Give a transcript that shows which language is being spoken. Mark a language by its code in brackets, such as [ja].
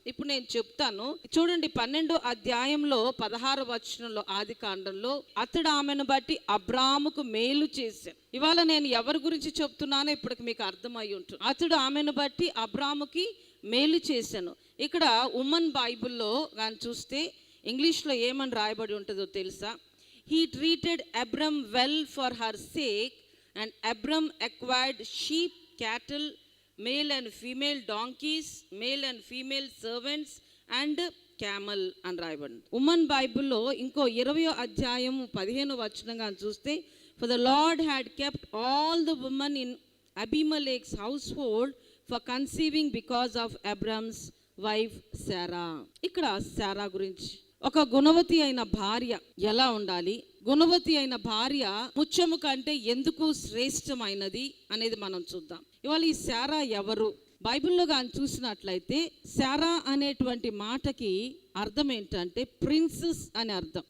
[te] ఇప్పుడు నేను చెప్తాను చూడండి. 12వ అధ్యాయంలో 16వ వచనంలో ఆదికాండంలో, అతడు ఆమెను బట్టి అబ్రాముకు మేలు చేశాను. ఇవాళ నేను ఎవరి గురించి చెప్తున్నానో ఇప్పటికి మీకు అర్థమై ఉంటుంది. అతడు ఆమెను బట్టి అబ్రాముకి మేలు చేశాను. ఇక్కడ ఉమెన్ బైబిల్లో కానీ చూస్తే ఇంగ్లీష్లో ఏమని రాయబడి ఉంటుందో తెలుసా? [en] he treated Abram well for her sake and Abram acquired sheep, cattle, male and female donkeys, male and female servants and camel [te] అని రాయబడింది. ఉమెన్ బైబిల్లో ఇంకో 20వ అధ్యాయం 15వ వచనంగా చూస్తే, [en] for the Lord had kept all the women in Abimelech's household for conceiving because of Abram's wife Sarah. [te] ఇక్కడ శారా గురించి, ఒక గుణవతి అయిన భార్య ఎలా ఉండాలి, గుణవతి అయిన భార్య ముత్యము కంటే ఎందుకు శ్రేష్టమైనది అనేది మనం చూద్దాం. ఇవాళ ఈ శారా ఎవరు? బైబిల్లో కానీ చూసినట్లయితే శారా అనేటువంటి మాటకి అర్థం ఏంటంటే ప్రిన్సెస్ అని అర్థం.